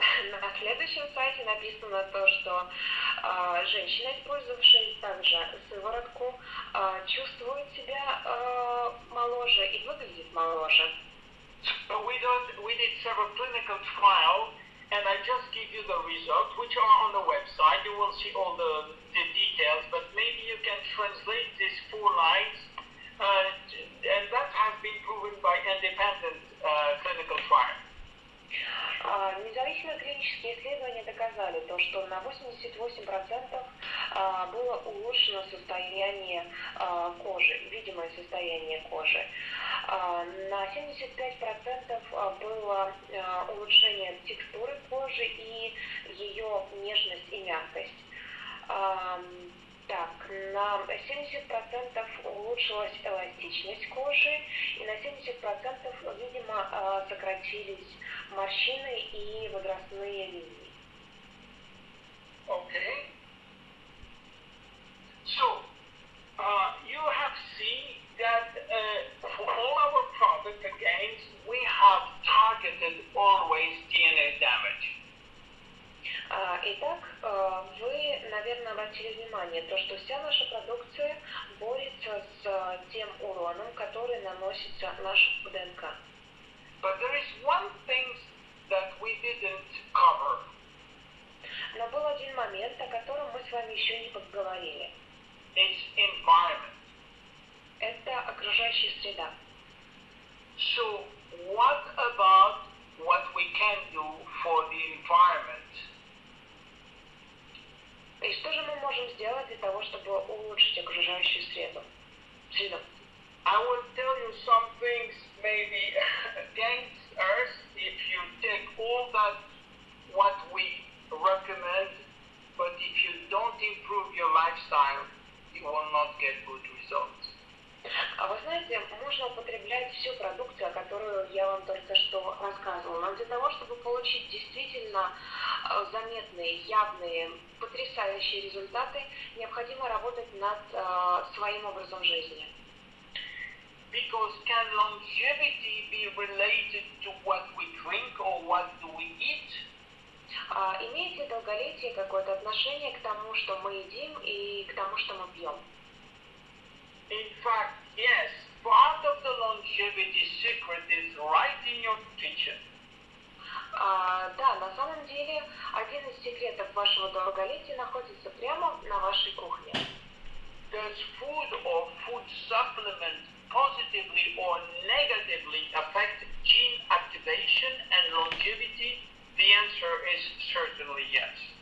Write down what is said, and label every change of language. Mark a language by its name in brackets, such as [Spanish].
[Russian] На следующем сайте написано то, что женщина, использовавшая также сыворотку, чувствует себя моложе и выглядит моложе. [English] So we did several clinical trials, and I just give you the results, which are on the website. You will see all the details, but maybe you can translate these 4 lines, and that has been proven by independent clinical trials. [Russian] Независимые клинические исследования доказали то, что на 88% было улучшено состояние кожи, видимое состояние кожи. На 75% было улучшение текстуры кожи и ее нежность и мягкость. Так, на 70% улучшилась эластичность кожи, и на 70%, видимо, сократились морщины и возрастные линии. [English] Okay. So, you have seen that for all our product, again, we have targeted always DNA damage. [Russian] Итак, вы, наверное, обратили внимание, то, что вся наша продукция борется с тем уроном, который наносится нашему ДНК. [English] But there is one thing that we didn't cover. [Russian] Но был один момент, о котором мы с вами еще не поговорили. [English] It's environment. [Russian] Это окружающая среда. [English] So, what about what we can do for the environment? [Russian] И что же мы можем сделать для того, чтобы улучшить окружающую среду? [English] I will tell you some things maybe against Earth if you take all that what we recommend, but if you don't improve your lifestyle, you will not get good results. [Russian] А вы знаете, можно употреблять всю продукцию, о которой я вам только что рассказывала, но для того, чтобы получить действительно заметные, явные, потрясающие результаты, необходимо работать над своим образом жизни. [English] Because can longevity be related to what we drink or what do we eat? [Russian] Имеет ли долголетие какое-то отношение к тому, что мы едим, и к тому, что мы пьем? [English] In fact, yes. Part of the longevity secret is right in your kitchen. [Russian] Да, на самом деле, один из секретов вашего долголетия находится прямо на вашей кухне. [English] Does food or food supplement positively or negatively affect gene activation and longevity? The answer is certainly yes.